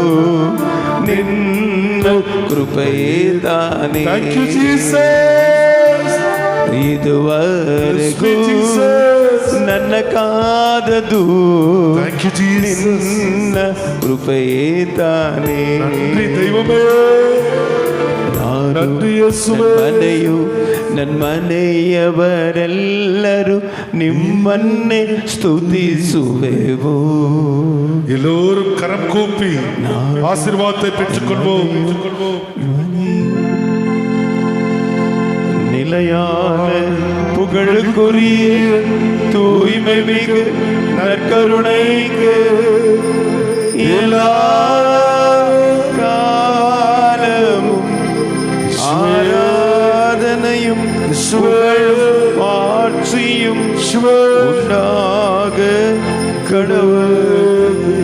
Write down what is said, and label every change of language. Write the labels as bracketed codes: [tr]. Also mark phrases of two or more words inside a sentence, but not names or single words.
[kn] ನಿನ್ನ ಕೃಪೆಯೇ ತಾನೇ ಇದುವರೆಗೂ ನನ್ನ ಕಾದದು ನಿನ್ನ ಕೃಪೆಯೇ ತಾನೇ ದೈವಮೇ ಮನೆಯು ನನ್ನ ಮನೆಯವರೆಲ್ಲರೂ ನಿಮ್ಮನ್ನೇ ಸ್ತುತಿಸುವೆವು [ta] எல்லோரும் கரம் கூப்பி ஆசீர்வாதத்தை பெற்றுக்கொள்வோம் நிலையான புகழுக்குரிய தூய்மை மிகு நற்கருணைக்கு எல்லா காலமும் ஆராதனையும் புகழும் ஆட்சியும் உண்டாக கடவுள்